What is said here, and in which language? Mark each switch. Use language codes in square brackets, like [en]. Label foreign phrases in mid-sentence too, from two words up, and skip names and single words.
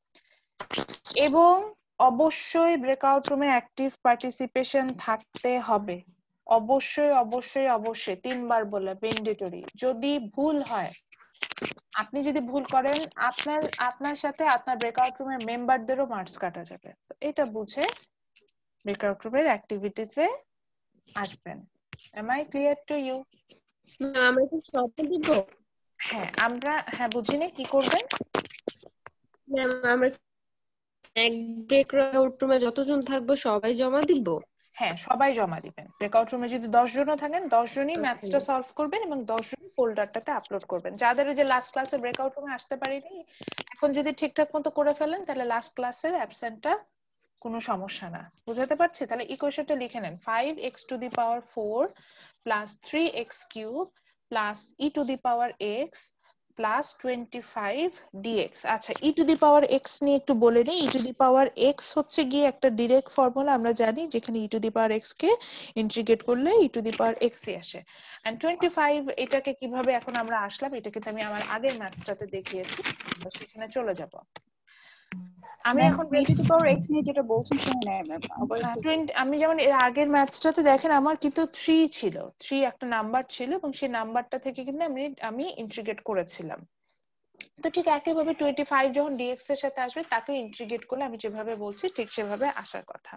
[bn] এবং অবশ্যই [en] breakout roomে active participation [bn] থাকতে হবে, অবশ্যই অবশ্যই অবশ্যই 3বার বলে ম্যান্ডেটরি। যদি ভুল হয়, আপনি যদি ভুল করেন আপনার সাথে আপনার [en] breakout roomের [bn] মেম্বারদেরও মার্কস কাটা যাবে। তো এটা বুঝে [en] breakout roomের activitiesে [bn] আসবেন। [en] am I clear to you? [bn] আমরা কি সব দিব? হ্যাঁ বুঝিনি কি করবেন। ম্যাম আমরা এক [en] breakout roomে [bn] যতজন থাকবো সবাই জমা দিব? হ্যাঁ সবাই জমা দিবেন। [en] breakout roomে [bn] যদি 10 জনও থাকেন 10 জনই ম্যাথসটা সলভ করবেন এবং 10 জন ফোল্ডারটাতে আপলোড করবেন। যাদের যে [en] last classে breakout roomে [bn] আসতে পারিনি এখন যদি ঠিকঠাক মতো করে ফেলেন তাহলে [en] last classের [bn] অ্যাবসেন্টটা কোনো সমস্যা না। বুঝাতে পারছি? তাহলে ইকুয়েশনটা লিখে নেন [en] 5x to the power 4 plus 3x cube plus e to the power x plus 25 dx। [bn] আচ্ছা [en] e to the power x [bn] নিয়ে একটু বলে নিই। [en] e to the power x [bn] হচ্ছে গিয়ে একটা [en] direct formula [bn] আমরা জানি, যেখানে [en] e to the power x [bn] কে ইন্টিগ্রেট করলে [en] e to the power x [bn] ই আসে। and 25 এটাকে কিভাবে এখন আমরা আসলাম এটা কিন্তু আমি আমার আগের ম্যাথসটাতে দেখিয়েছি, আমরা সেখানে চলে যাব। আমি এখন [en] e to the power x [bn] নিয়ে যেটা বলছেন শুনে নেই ম্যাম, আবার আমি যেমন এর আগের ম্যাথসটাতে দেখেন আমার কিন্তু 3 ছিল, 3 একটা নাম্বার ছিল এবং সেই নাম্বারটা থেকে কিন্তু আমি ইন্টিগ্রেট করেছিলাম। তো ঠিক একইভাবে 25 যখন dx এর সাথে আসবে তাকে ইন্টিগ্রেট করলে আমি যেভাবে বলছি ঠিক সেভাবে আসার কথা।